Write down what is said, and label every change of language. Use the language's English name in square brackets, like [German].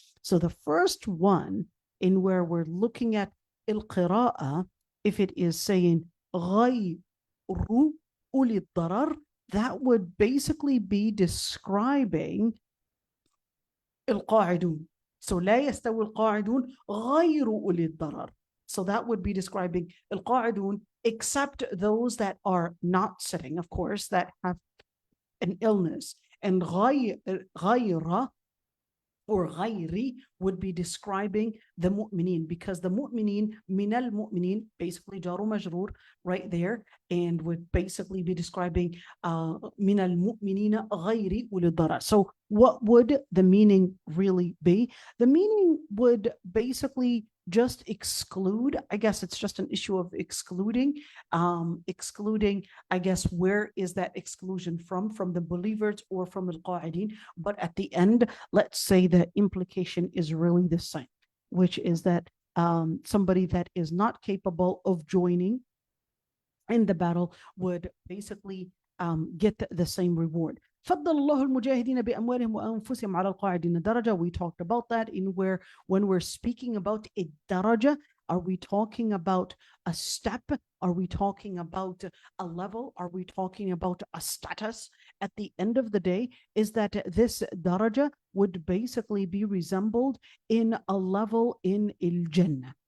[English] So the first one, in where we're looking at al-qira'ah, if it is saying [Arabic] ghayru uli darar, [English] that would basically be describing al-qa'idun. [Arabic] So لا يستوي القاعدون غير أولي الضرر. [English] So that would be describing al-qa'idun, except those that are not sitting, of course, that have an illness. And ghayra or ghayri would be describing the mu'mineen, because the mu'mineen, min al-mu'mineen, basically jaru majroor right there, and would basically be describing [Arabic] min al-mu'minina ghayri uli darar. [English] So what would the meaning really be? The meaning would basically just exclude, I guess it's just an issue of excluding, I guess, where is that exclusion from the believers or from al-qa'idin? But at the end, let's say the implication is really the same, which is that somebody that is not capable of joining in the battle would basically get the same reward. [Arabic] فضل الله المجاهدين بأموالهم وأنفسهم على القاعدين درجة. [English] We talked about that in where when we're speaking about a daraja, are we talking about a step? Are we talking about a level? Are we talking about a status? At the end of the day, is that this daraja would basically be resembled in a level in al-Jannah.